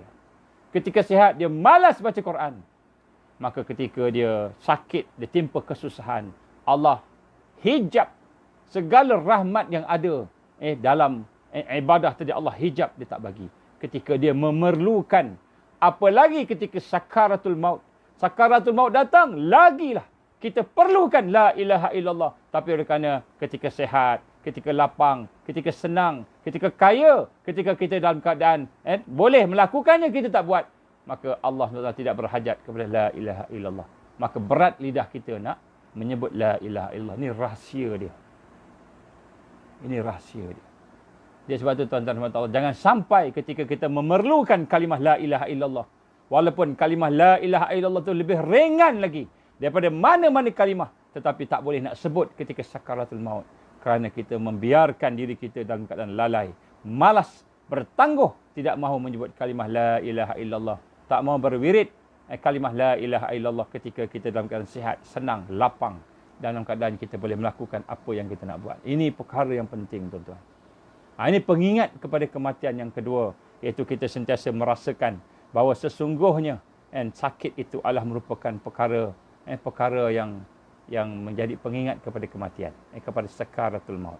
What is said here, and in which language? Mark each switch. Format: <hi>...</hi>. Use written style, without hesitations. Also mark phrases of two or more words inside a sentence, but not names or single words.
<ms>Ketika sihat, dia malas baca Quran. Maka ketika dia sakit, dia timpa kesusahan, Allah hijab segala rahmat yang ada dalam ibadah tadi. Allah hijab, dia tak bagi. Ketika dia memerlukan, apalagi ketika sakaratul maut. Sakaratul maut datang, lagilah kita perlukan</ms> <ar>لا إله إلا الله.</ar> <ms>Tapi oleh kerana ketika sihat, ketika lapang, ketika senang, ketika kaya, ketika kita dalam keadaan boleh melakukannya, kita tak buat, maka Allah SWT tidak berhajat kepada</ms> <ar>لا إله إلا الله.</ar> <ms>Maka berat lidah kita nak menyebut</ms> <ar>لا إله إلا الله.</ar> <ms>Ini rahsia dia. Ini rahsia dia. Dia sebab tu tuan-tuan Allah, jangan sampai ketika kita memerlukan kalimah</ms> <ar>لا إله إلا الله,</ar> <ms>walaupun kalimah</ms> <ar>لا إله إلا الله</ar> <ms>tu lebih ringan lagi daripada mana-mana kalimah, tetapi tak boleh nak sebut ketika sakaratul maut. Kerana kita membiarkan diri kita dalam keadaan lalai, malas, bertangguh, tidak mahu menyebut kalimah</ms> <ar>لا إله إلا الله,</ar> <ms>tak mahu berwirid kalimah</ms> <ar>لا إله إلا الله</ar> <ms>ketika kita dalam keadaan sihat, senang, lapang, dalam keadaan kita boleh melakukan apa yang kita nak buat. Ini perkara yang penting, tuan-tuan. Ini pengingat kepada kematian yang kedua, iaitu kita sentiasa merasakan bahawa sesungguhnya sakit itu adalah merupakan perkara yang menjadi pengingat kepada kematian, kepada sakaratul maut.</ms>